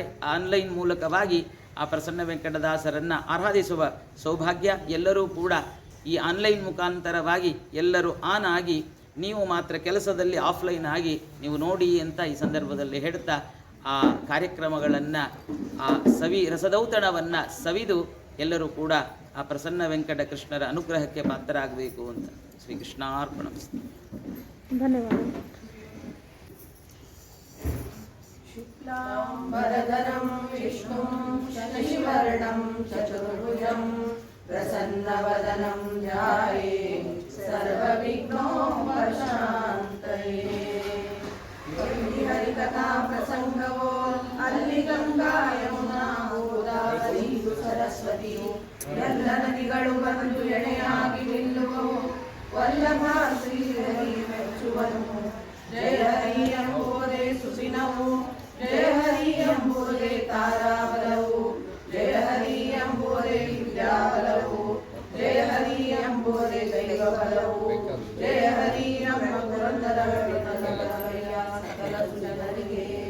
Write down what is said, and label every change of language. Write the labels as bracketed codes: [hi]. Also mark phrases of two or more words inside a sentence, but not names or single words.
[kn] ಆನ್ಲೈನ್ ಮೂಲಕವಾಗಿ ಆ ಪ್ರಸನ್ನ ವೆಂಕಟದಾಸರನ್ನು ಆರಾಧಿಸುವ ಸೌಭಾಗ್ಯ ಎಲ್ಲರೂ ಕೂಡ ಈ ಆನ್ಲೈನ್ ಮುಖಾಂತರವಾಗಿ ಎಲ್ಲರೂ ಆನ್ ಆಗಿ, ನೀವು ಮಾತ್ರ ಕೆಲಸದಲ್ಲಿ ಆಫ್ಲೈನ್ ಆಗಿ ನೀವು ನೋಡಿ ಅಂತ ಈ ಸಂದರ್ಭದಲ್ಲಿ ಹೇಳ್ತಾ, ಆ ಕಾರ್ಯಕ್ರಮಗಳನ್ನು, ಆ ರಸದೌತಣವನ್ನು ಸವಿದು ಎಲ್ಲರೂ ಕೂಡ ಆ ಪ್ರಸನ್ನ ವೆಂಕಟ ಕೃಷ್ಣರ ಅನುಗ್ರಹಕ್ಕೆ ಪಾತ್ರರಾಗಬೇಕು ಅಂತ ಶ್ರೀಕೃಷ್ಣಾರ್ಪಣಮಸ್ತು. ಧನ್ಯವಾದ. [sa] शुक्लाम्बरधरं विष्णुं शशिवर्णं चतुर्भुजं प्रसन्नवदनं ध्यायेत् सर्वविघ्नोपशान्तये. [kn] ಹರಿಕಥಾ ಪ್ರಸಂಗವೋ ಅಲ್ಲಿ ಗಂಗಾ ಯಮುನಾ ಗೋದಾವರಿ ಸರಸ್ವತಿ ಎಲ್ಲ ನದಿಗಳು ಬಂದು ಎಣೆಯಾಗಿ ನಿಲ್ಲುವವು. ವಲ್ಲಭ ಶ್ರೀಹರಿ ಮೆಚ್ಚುವನು. ಜಯ ಹರಿ ಎಂಬುದೇ ಸುದಿನವು, ಜಯ ಹರಿ ಎಂಬುದೇ ತಾರಾಬಲವು, ಜಯ ಹರಿ ಎಂಬುದೇ ವಿದ್ಯಾಬಲವು, ಜಯ ಹರಿ ಎಂಬುದೇ ದೈವಬಲವು, ಜಯ ಹರಿ ನಮ್ಮ ಪುರಂದರ ಸಕಲ ಸುಜನರಿಗೆ.